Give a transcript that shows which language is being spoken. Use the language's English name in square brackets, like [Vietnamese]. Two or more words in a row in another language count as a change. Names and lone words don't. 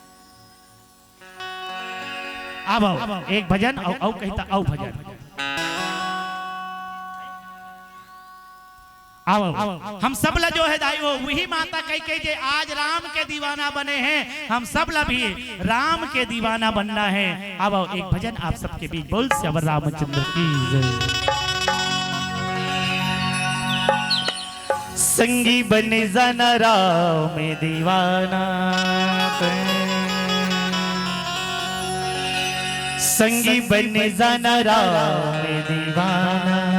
[Chhattisgarhi] अब एक भजन और कहता औ भजन। आओ हम सब ला जो है दाई हो वही माता कह के जे आज राम के दीवाना बने हैं, हम सब ला भी राम के दीवाना बनना है। अब एक भजन आप सबके बीच बोल से अब रामचंद्र की जय। संगी बने जाना राम में दीवाना, संगी बने जाना राम में दीवाना,